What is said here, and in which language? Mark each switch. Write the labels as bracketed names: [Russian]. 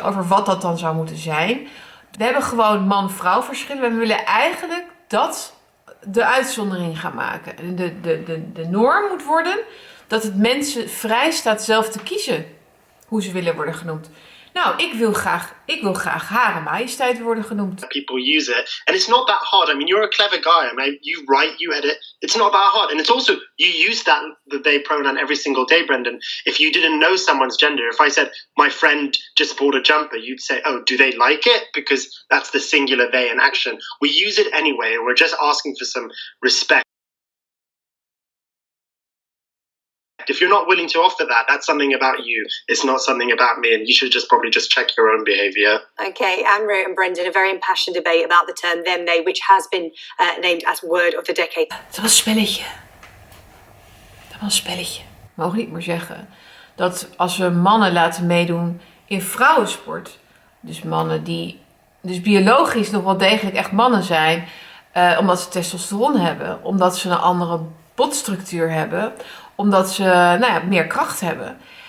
[Dutch] Over wat dat dan zou moeten zijn. We hebben gewoon man-vrouw verschillen. We willen eigenlijk dat de uitzondering gaan maken. En de norm moet worden dat het mensen vrij staat zelf te kiezen hoe ze willen worden genoemd. Nou, ik wil graag Hare Majesteit worden genoemd. [English] People use it, and it's not that hard. I mean, you're a clever guy. I mean, you write, you edit. It's not that hard, and it's also, you use the they pronoun every single day, Brendan. If you didn't know someone's gender, if I said my friend just bought a jumper, you'd say, oh, do they like it? Because that's the singular they in action. We use it anyway, and we're just asking for some respect. If you're not willing to offer that, that's something about you. It's not something about me, and you should probably check your own behaviour. Okay, Anne-Marie and Brendan, a very impassioned debate about the term them, they, which has been named as word of the decade. [Dutch] Dat was een spelletje. We mogen niet meer zeggen dat als we mannen laten meedoen in vrouwensport, dus mannen die dus biologisch nog wel degelijk echt mannen zijn, omdat ze testosteron hebben, omdat ze een andere botstructuur hebben, omdat ze meer kracht hebben.